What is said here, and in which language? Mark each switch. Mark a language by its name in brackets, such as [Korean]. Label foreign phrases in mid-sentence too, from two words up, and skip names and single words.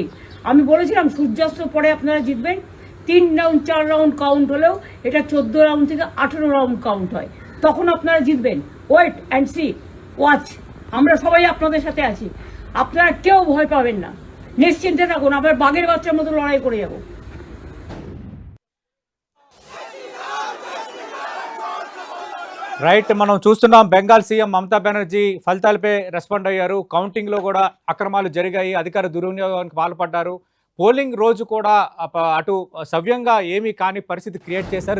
[Bangla] আমি বলেছিলাম সূর্যাস্তের পরে আপনারা জিতবেন। 3 রাউন্ড 4 রাউন্ড কাউন্ট হলেও এটা 14 রাউন্ড থেকে 18 রাউন্ড কাউন্ট হয়, তখন আপনারা জিতবেন। [English] wait and see, watch. [Bangla] আমরা সবাই আপনাদের সাথে আছি, আপনারা কেউ ভয় পাবেন না, নিশ্চিন্তে থাকুন। আবার বাঘের বাচ্চার মতো লড়াই করে যাব। [Telugu] రైట్, మనం చూస్తున్నాం బెంగాల్ సీఎం మమతా బెనర్జీ ఫలితాలపై రెస్పాండ్ అయ్యారు. కౌంటింగ్లో కూడా అక్రమాలు జరిగాయి, అధికార దుర్వినియోగానికి పాల్పడ్డారు. పోలింగ్ రోజు కూడా అటు సవ్యంగా ఏమీ కాని పరిస్థితి క్రియేట్ చేశారు.